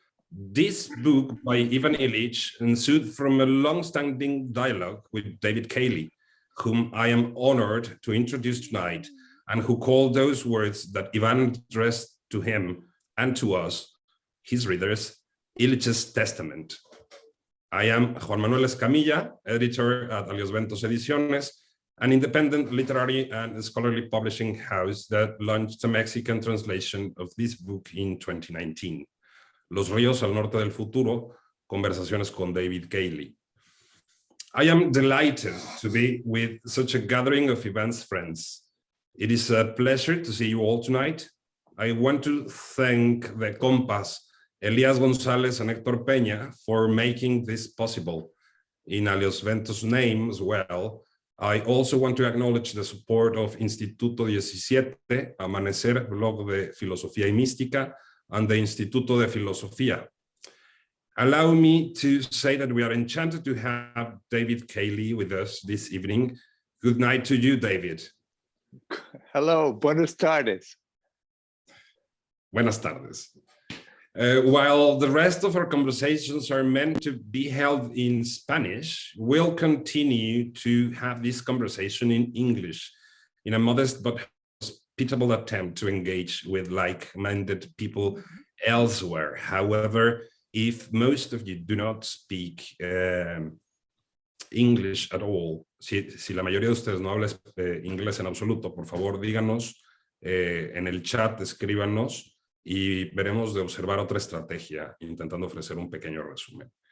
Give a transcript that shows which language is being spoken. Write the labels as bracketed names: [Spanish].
[English] This book by Iván Illich ensued from a long-standing dialogue with David Cayley, whom I am honored to introduce tonight, and who called those words that Iván addressed to him and to us, his readers, Illich's testament. I am Juan Manuel Escamilla, editor at A Los Ventos Ediciones, an independent literary and scholarly publishing house that launched a Mexican translation of this book in 2019. [Spanish] Los ríos al norte del futuro, conversaciones con David Cayley. [English] I am delighted to be with such a gathering of Iván's friends. It is a pleasure to see you all tonight. I want to thank the compas, Elias González and Héctor Peña, for making this possible. In A Los Ventos' name as well, I also want to acknowledge the support of Instituto 17, Amanecer, blog de Filosofía y Mística, and the Instituto de Filosofía. Allow me to say that we are enchanted to have David Cayley with us this evening. Good night to you, David. Hello, [Spanish] buenas tardes. Buenas tardes. [English] While the rest of our conversations are meant to be held in Spanish, we'll continue to have this conversation in English in a modest but hospitable attempt to engage with like-minded people elsewhere. However, if most of you do not speak English at all, [Spanish] si la mayoría de ustedes no habla inglés en absoluto, por favor díganos en el chat, escríbanos y veremos de observar otra estrategia intentando ofrecer un pequeño resumen.